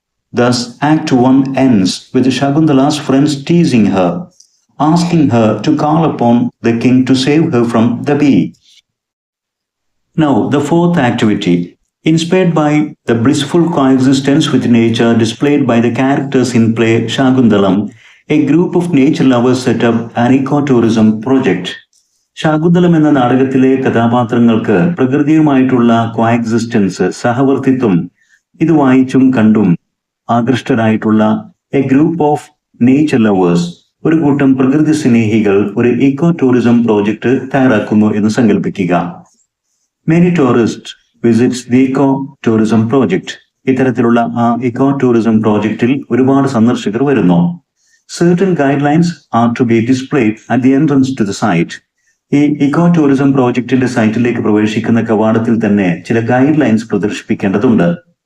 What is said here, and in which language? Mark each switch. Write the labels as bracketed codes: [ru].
[en] Thus, Act 1 ends with Shakuntala's friends teasing her, asking her to call upon the king to save her from the bee. Now, the fourth activity. Inspired by the blissful coexistence with nature displayed by the characters in play Shakuntalam, a group of nature lovers set up an ecotourism project. [ml] Shakuntalam എന്ന നാടകത്തിലെ കഥാപാത്രങ്ങൾക്ക് പ്രകൃതിയുമായിട്ടുള്ള കോഎക്സിസ്റ്റൻസ്, സഹവർത്തിത്വം, ഇത് വായിച്ചും കണ്ടും ആകൃഷ്ടരായിട്ടുള്ള [en] a group of nature lovers, [ml] ഒരു കൂട്ടം പ്രകൃതി സ്നേഹികൾ ഒരു ഇക്കോ ടൂറിസം പ്രോജക്റ്റ് തയ്യാറാക്കുന്നു എന്ന് സങ്കല്പിക്കുക. [en] Many tourist visits the eco tourism project. [ml] ഇത്തരത്തിലുള്ള ആ ഇക്കോ ടൂറിസം പ്രോജക്റ്റിൽ ഒരുപാട് സന്ദർശകർ വരുന്നു. [en] Certain guidelines are to be displayed at the entrance to the site. [ml] ഈ ഇക്കോ ടൂറിസം പ്രോജക്റ്റിന്റെ സൈറ്റിലേക്ക് പ്രവേശിക്കുന്ന കവാടത്തിൽ തന്നെ ചില ഗൈഡ് ലൈൻസ് പ്രദർശിപ്പിക്കേണ്ടതുണ്ട്.